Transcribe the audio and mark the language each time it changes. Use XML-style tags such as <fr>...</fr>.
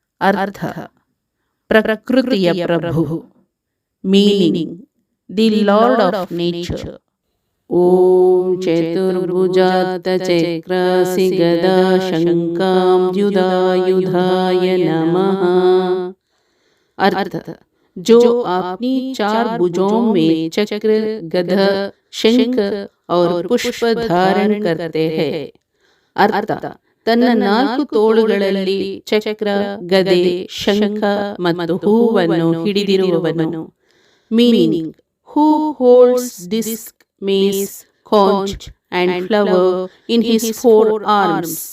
<en>अर्थ</en> <kn>ಪ್ರಕೃತಿಯ ಪ್ರಭು.</kn> <en>Meaning: the lord of nature.</en> <sa>ಓಂ ಚತುರ್ಭುಜಾತ ಚಕ್ರಾಸಿ ಗದಾ ಶಂಕಾಂಬ್ಯುಧಾಯುಧಾಯ ನಮಃ.</sa> <hi>अर्थ जो अपनी चार भुजों में चक्र, गदा, शंख और पुष्प धारण करते हैं.</hi> <kn>अर्थ ತನ್ನ ನಾಲ್ಕು ತೋಳುಗಳಲ್ಲಿ ಚಕ್ರ, ಗದೆ, ಶಂಖ ಮತ್ತು ಹೂವನ್ನು ಹಿಡಿದಿರುವವನು.</kn> <en>Meaning: who holds disc, mace, conch and flower in his four arms.</en>